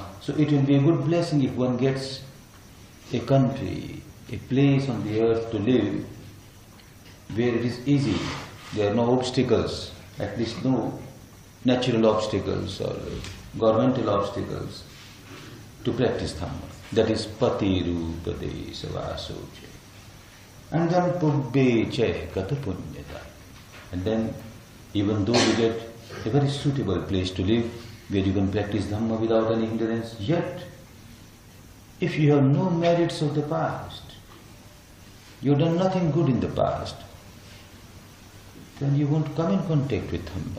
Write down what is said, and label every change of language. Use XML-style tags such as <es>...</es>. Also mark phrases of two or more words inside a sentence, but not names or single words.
<en>So it will be a good blessing if one gets a country, a place on the earth to live where it is easy, there are no obstacles at least no natural obstacles or governmental obstacles to practice Dhamma. That is</en> <pi>pati rupa desavasoche.</pi> <en>And then</en> <pi>pubbe che kata punyata.</pi> <en>And then, even though you get a very suitable place to live, where you can practice Dhamma without any hindrance, yet, if you have no merits of the past, you have done nothing good in the past, then you won't come in contact with Dhamma.</en>